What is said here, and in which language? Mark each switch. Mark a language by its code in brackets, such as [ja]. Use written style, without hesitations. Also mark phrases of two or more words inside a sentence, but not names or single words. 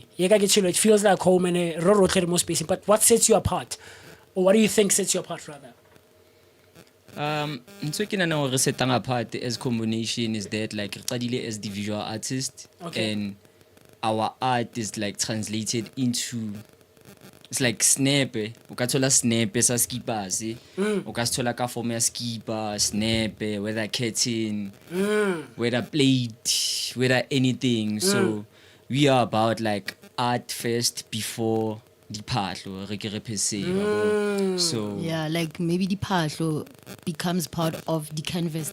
[en] It feels like home and a more space. But what sets you apart, or what do you think sets you apart, rather? Setting apart as Combination is that like as the visual artist, and our art is like translated into, it's like snap. [zu] Ukathola snap sa skipa, ukathola ka form ya skipa, [en] snap, whether curtain, whether plate, whether anything. So we are about like art first before the patlo, so yeah, like maybe the patlo becomes part of the canvas.